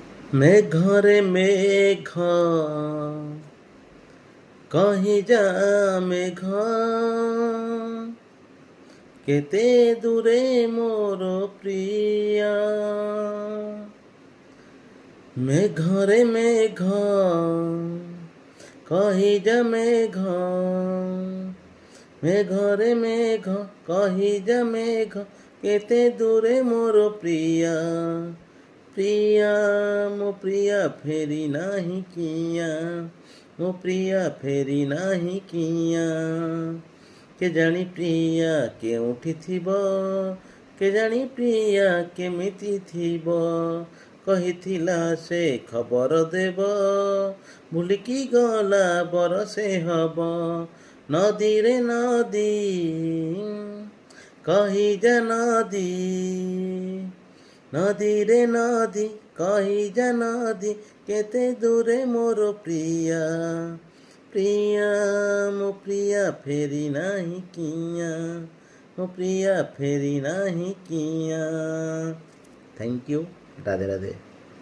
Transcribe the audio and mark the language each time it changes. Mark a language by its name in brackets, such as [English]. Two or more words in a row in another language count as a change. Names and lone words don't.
[Odia] ମେଘରେ ମେଘ କହି ଯା ମେଘ କେତେ ଦୂରେ ମୋର ପ୍ରିୟା ମେଘରେ ମେଘ କହି ଯା ମେଘ ମେଘରେ ମେଘ କହି ଯା ମେଘ କେତେ ଦୂରେ ମୋର ପ୍ରିୟା ପ୍ରିୟା ମୋ ପ୍ରିୟା ଫେରି ନାହିଁ କିଆଁ ମୋ ପ୍ରିୟା ଫେରି ନାହିଁ କିଆଁ କେଜାଣି ପ୍ରିୟା କେଉଁଠି ଥିବ କେଜାଣି ପ୍ରିୟା କେମିତି ଥିବ କହିଥିଲା ସେ ଖବର ଦେବ ଭୁଲିକି ଗଲା ବରଷେ ହବ ନଦୀରେ ନଦୀ କହିଯା ନଦୀ ନଦୀରେ ନଦୀ କହିଯା ନଦୀ କେତେ ଦୂରେ ମୋର ପ୍ରିୟା ପ୍ରିୟା ମୋ ପ୍ରିୟା ଫେରି ନାହିଁ କିଆଁ ମୋ ପ୍ରିୟା ଫେରି ନାହିଁ କିଆଁ। [English] thank you. राधे राधे।